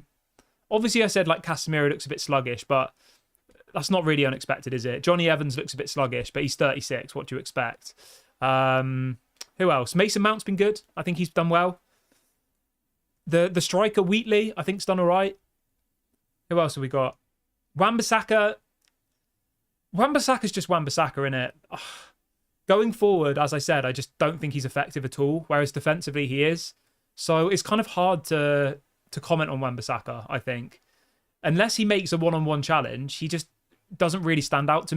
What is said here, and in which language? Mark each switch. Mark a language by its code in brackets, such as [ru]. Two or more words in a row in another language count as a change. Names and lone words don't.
[en] Obviously, I said, like, Casemiro looks a bit sluggish, but that's not really unexpected, is it? Johnny Evans looks a bit sluggish, but he's 36. What do you expect? Who else? Mason Mount's been good. I think he's done well. The striker, Wheatley, I think's done all right. Who else have we got? Wan-Bissaka. Wan-Bissaka's just Wan-Bissaka, innit? going forward, as I said, I just don't think he's effective at all, whereas defensively he is. So it's kind of hard to comment on Wan-Bissaka, I think. Unless he makes a one-on-one challenge, he just doesn't really stand out to me.